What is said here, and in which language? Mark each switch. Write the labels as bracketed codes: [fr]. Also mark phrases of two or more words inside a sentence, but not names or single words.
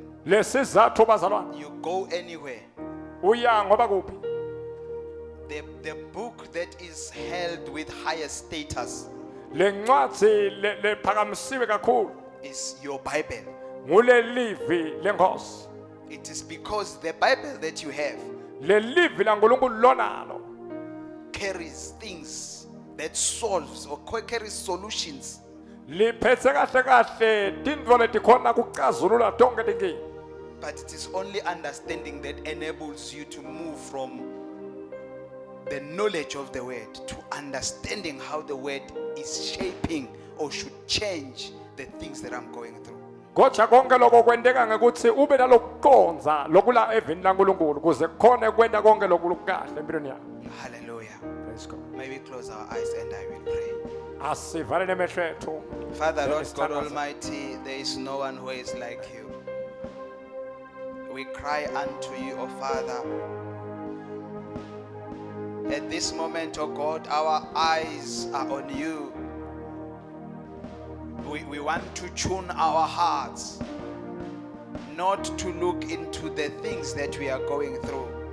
[ss] Lesizathu bazalwane, [en] you go anywhere, [ss] uya ngoba kuphi? [en] the book that is held with higher status [ss] Lencwadzi lephakamisiwe kakhulu [en] is your Bible. [ss] ngulelivi lenkosi. [en] It is because the Bible that you have [ss] Lelivi laNkulunkulu lonalo [en] carries things that solves or carries solutions [ss] liphethe kahle kahle tintfo letikhona kucazulula tonke tinkinga. [en] But it is only understanding that enables you to move from the knowledge of the word to understanding how the word is shaping or should change the things that I'm going through. [ss] Kodwa konke lokho kwendeka ngekuthi ube nalokuconza lokula evini laNkulunkulu kuze khona kwenda konke lokhu kahle empilweni yakho. [en] Hallelujah. Praise God. May we close our eyes and I will pray. [ss] Asivale nemehlo ethu. [en] Father, Let Lord us God stand up. Almighty, there is no one who is like you. We cry unto you, O Father. At this moment, O God, our eyes are on you. We want to tune our hearts, not to look into the things that we are going through.